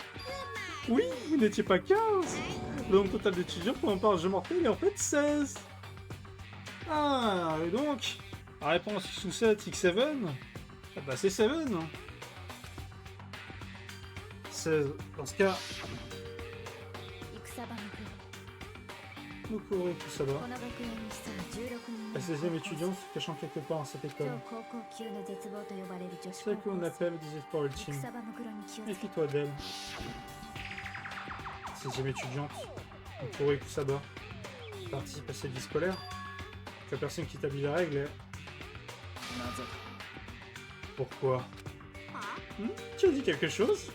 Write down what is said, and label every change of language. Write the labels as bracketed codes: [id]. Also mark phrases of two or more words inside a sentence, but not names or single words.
[fr] Oui, vous n'étiez pas 15! Le nombre total d'étudiants pour un jeu mortel est en fait 16! Ah, et donc, la réponse X ou 7, X7, ah bah c'est 7. 16. Dans ce cas, [ja] 戦場の国 Mukuro Kusaba. この学園に潜む16人 [fr] La 16e étudiante se cachant quelque part dans cette [ja] 超 [fr] école. [ja] 高校級の絶望と呼ばれる女子 [fr] Celle [ja] 高 [fr] que l'on [ja] 校生 [fr] appelle des espoirs ultimes. [ja] 戦場の黒に気をつけ [fr] Méfie-toi d'elle. 16e étudiante, Mukuro Kusaba, participe à cette vie scolaire. La personne qui établit la règle est... [ja] なぜ [fr] Pourquoi? Tu as dit quelque chose?